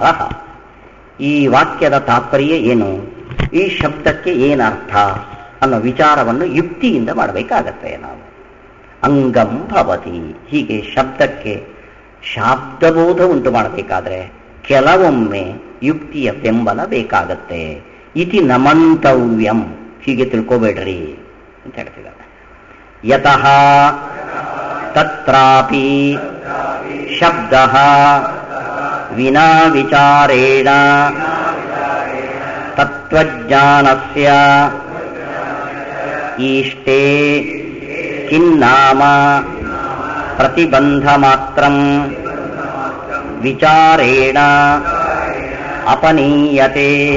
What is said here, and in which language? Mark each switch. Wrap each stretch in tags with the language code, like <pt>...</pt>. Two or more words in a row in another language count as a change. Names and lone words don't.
<kn>ಈ ವಾಕ್ಯದ ತಾತ್ಪರ್ಯ ಏನು, ಈ ಶಬ್ದಕ್ಕೆ ಏನರ್ಥ ಅನ್ನೋ ವಿಚಾರವನ್ನು ಯುಕ್ತಿಯಿಂದ ಮಾಡಬೇಕಾಗತ್ತೆ ನಾವು.</kn> <sa>ಅಂಗಂ ಭವತಿ,</sa> <kn>ಹೀಗೆ ಶಬ್ದಕ್ಕೆ ಶಾಬ್ದಬೋಧ ಉಂಟು ಮಾಡಬೇಕಾದ್ರೆ ಕೆಲವೊಮ್ಮೆ ಯುಕ್ತಿಯ ಬೆಂಬಲ ಬೇಕಾಗತ್ತೆ.</kn> <sa>ಇತಿ ನಮಂತವ್ಯಂ,</sa> <kn>ಹೀಗೆ ತಿಳ್ಕೋಬೇಡ್ರಿ ಅಂತ ಹೇಳ್ತಿದ್ದಾರೆ.</kn> <sa>ಯತಃ ತತ್ರಾಪಿ ಶಬ್ದಃ ವಿನಾ ವಿಚಾರೇಣ ತತ್ವಜ್ಞಾನಸ್ಯ ಈಷ್ಟೇ ಕಿನ್ನಾಮ ಪ್ರತಿಬಂಧಮಾತ್ರಂ ವಿಚಾರೇಣ ಅಪನೀಯತೆ.</sa>